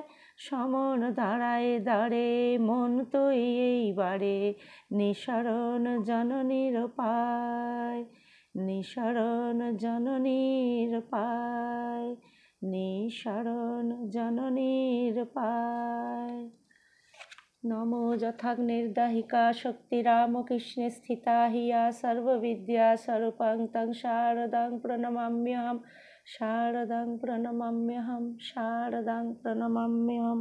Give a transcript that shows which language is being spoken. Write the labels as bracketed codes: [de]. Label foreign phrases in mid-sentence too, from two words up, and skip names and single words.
[bn] সমন দাঁড়ায় দাঁড়ে, মন তো এইবারে, নিঃসরণ জননীর পায়। নিঃসরণ জননীর পায়, নিঃসরণ জননীর পায়। [sa] নমো যথাগ্নির্দাহিকা শক্তি রামকৃষ্ণে স্থিতা হিয়া, সর্ববিদ্যা স্বরূপং তং শারদাং প্রণমাম্যহম। শারদাং প্রণমাম্যহম, শারদাং প্রণমাম্যহম।